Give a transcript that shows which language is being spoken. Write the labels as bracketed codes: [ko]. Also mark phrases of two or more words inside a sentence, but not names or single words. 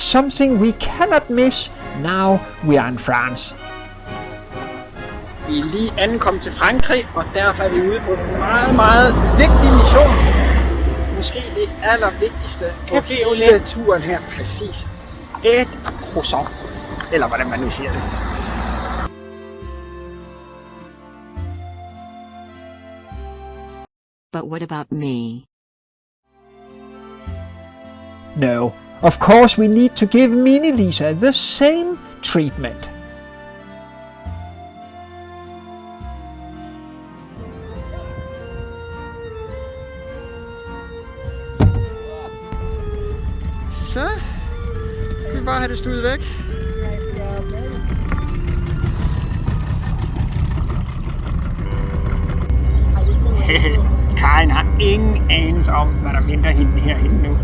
[en] something we cannot miss now we are in France. [da] Vi er lige ankommet til Frankrig, og derfor er vi ude på en meget, meget vigtig mission. Måske det allervigtigste på hele turen her, præcis. Et croissant, eller hvordan man nu siger det. [en] But what about me? No, of course we need to give Mini Lisa the same treatment. [da] Så skal vi bare have det stuet væk. Karin har ingen anelse om, hvad der venter hende herhenne nu.